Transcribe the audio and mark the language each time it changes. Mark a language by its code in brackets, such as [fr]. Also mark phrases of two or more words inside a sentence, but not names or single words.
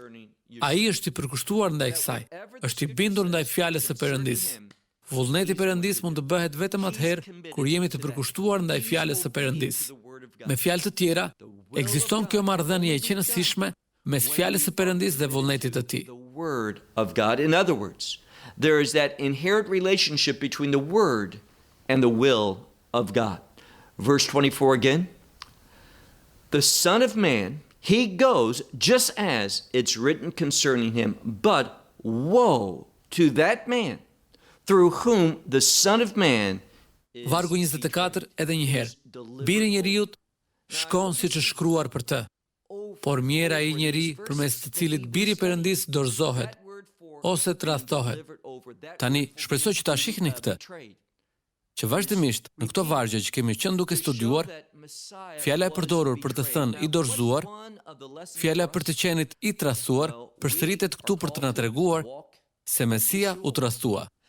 [sq] Ai është i përkushtuar ndaj kësaj, është i bindur ndaj fjalës së Perëndisë. Vullneti i Perëndisë mund të bëhet vetëm atëherë kur jemi të përkushtuar ndaj fjalës së Perëndisë. Me fjalë të tjera, ekziston kjo marrëdhënie e qenësishme mes fjalës së Perëndisë dhe vullnetit të tij. [en] Word of God. In other words, there is that inherent relationship between the word and the will of God. Verse 24 again. The Son of Man, he goes just as it's written concerning him, but woe to that man through whom the Son of Man [sq] Vargu 24 edhe një herë. Biri i njeriut shkon siç është shkruar për të. Por mjera ai njeri përmes të cilit biri i Perëndisë dorëzohet ose tradhtohet. Tani shpresoj që ta shihni këtë, që vazhdimisht në këto vargje që kemi qenë duke studiuar, fjala e përdorur për të thënë i dorëzuar, fjala për të qenit i tradhtuar, përsëritet këtu për të na treguar se Mesia u tradhtua.